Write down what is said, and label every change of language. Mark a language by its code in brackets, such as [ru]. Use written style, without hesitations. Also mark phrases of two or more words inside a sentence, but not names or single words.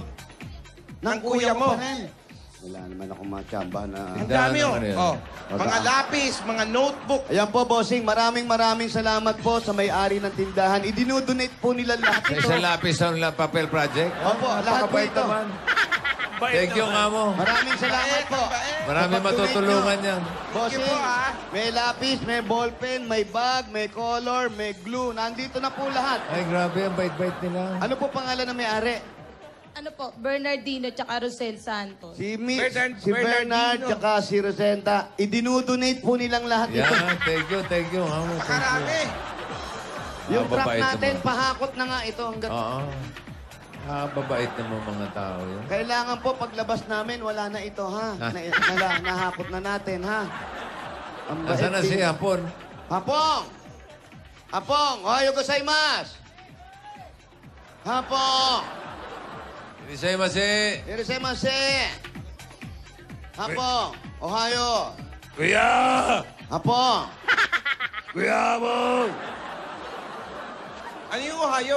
[tl] Ng kuya mo. pa rin. Wala naman akong matsamba na... Ang Tindahan dami ng oh. ano yan? Oh. Mga lapis, mga notebook. Ayan po, bossing. Maraming salamat po sa may-ari ng tindahan. Idinodonate po nila lahat Sa ito. isang lapis sa papel project? Opo, lahat po ito. [en] Thank you [tl] nga mo. Maraming salamat po. Marami Kapag donate matutulungan nyo, yan. Bossing, [en] Thank you [tl] po, ah. may lapis, may ballpen, may bag, may color, may glue. Nandito na po lahat. Ay, grabe. Ang bait-bait nila. Ano po pangalan ng may-ari? Ano po, Bernardino tsaka Rosel Santos. Si Bernard- si Bernard Bernardino. tsaka si Rosenta. Idinodonate po nilang lahat ito. Yan. [en] Thank you. Thank you. Thank you. [tl] Karami. Yung truck babait natin, naman. pahakot na nga ito. Hanggang... Oo. Babait naman mga tao yun. Kailangan po paglabas namin, wala na ito, ha? Nahakot na natin, ha? Ang bait Nasaan na din. si Hapon? Hapong! Hapong! [ja] おはようございます! [tl] Hapong! [ja] Irisayamase. Irisemase! Hapong! Ohayo! [tl] Kuya! Hapong! Kuya mo! Ano yung Ohio?